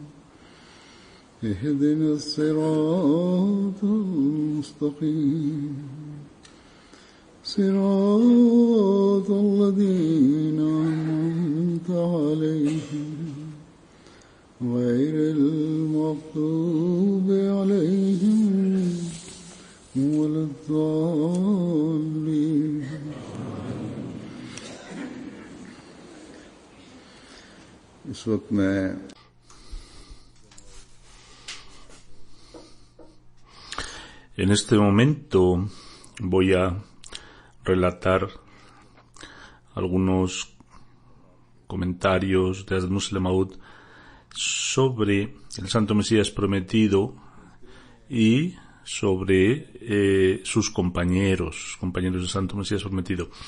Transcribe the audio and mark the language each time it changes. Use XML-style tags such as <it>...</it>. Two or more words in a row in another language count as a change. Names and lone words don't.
<ar>اهدنا الصراط المستقيم صراط الذين أنعمت عليهم غير المغضوب عليهم ولا الضالين.</ar> <hi>इस वक्त मैं</hi> <es>En este momento voy a relatar algunos comentarios de Hazrat Musleh Maud sobre el Santo Mesías Prometido y sobre sus compañeros del Santo Mesías Prometido.</es>